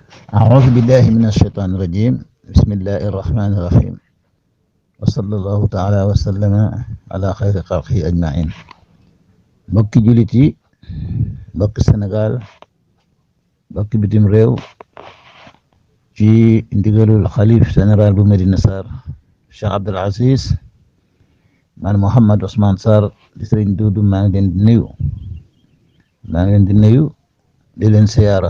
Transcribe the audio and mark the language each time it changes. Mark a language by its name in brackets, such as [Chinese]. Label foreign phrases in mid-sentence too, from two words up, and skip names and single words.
[Arabic] أعوذ بالله من الشيطان الرجيم بسم الله الرحمن الرحيم وصلى الله تعالى وسلم على خير خلقه أجمعين [Wolof] mbokki jullit yi mbokki Sénégal mbokki bitim réew ci ndigalul xalif général bu Medina Sarr Cheikh Abdoul Aziz man Mouhamed Ousmane Sarr di Sëriñ Duudu maa ngi leen di nuyu di leen siyaara